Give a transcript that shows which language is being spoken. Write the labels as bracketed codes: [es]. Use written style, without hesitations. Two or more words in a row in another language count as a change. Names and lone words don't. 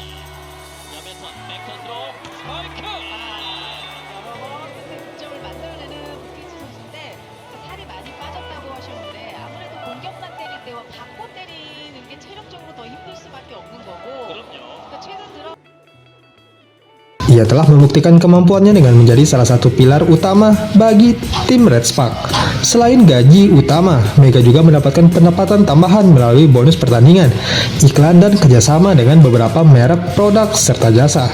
[ko] 옆에서 백턴으로 스파이크. 여러 번 끝에 득점을 만들어내는 부키치 선수인데 살이 많이 빠졌다고 ha셨는데 아무래도 공격만 때릴 때와 바꿔 때리는 게 체력적으로 더 힘들 수밖에 없는 거고 그럼요. 그러니까 최근 들어 [id] Ia telah membuktikan kemampuannya dengan menjadi salah satu pilar utama bagi tim Red Spark. Selain gaji utama, Mega juga mendapatkan pendapatan tambahan melalui bonus pertandingan, iklan, dan kerjasama dengan beberapa merek produk serta jasa.